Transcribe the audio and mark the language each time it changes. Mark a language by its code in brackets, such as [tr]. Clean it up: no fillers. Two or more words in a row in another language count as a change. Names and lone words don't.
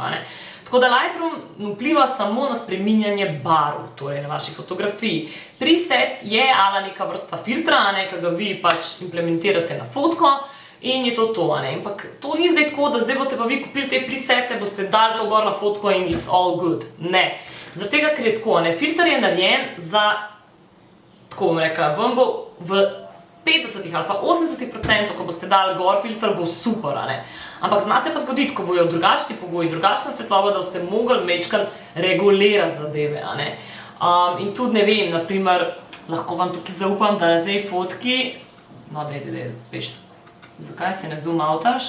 [sl] Tako da Lightroom vpliva samo na spreminjanje barv, torej na vaši fotografiji. Preset je ala neka vrsta filtra, ki ga vi pač implementirate na fotko in je to. Ampak to ni zdaj tako, da zdaj boste pa vi kupili te presete, boste dali to gor na fotko in [en] it's all good. [sl] Ne. Zaradi tega, ker je tako, filter je narejen za, tako bom rekla, vam bo v 50 ali pa 80%, ko boste dali gor filter, bo super, Ampak zna se pa zgoditi, ko bojo drugačni pogoji, drugačna svetloba, da boste mogli mečkan regulirati zadeve, In tudi, ne vem, naprimer, lahko vam tukaj zaupam, da na tej fotki, no, veš, zakaj se ne zoom outaš?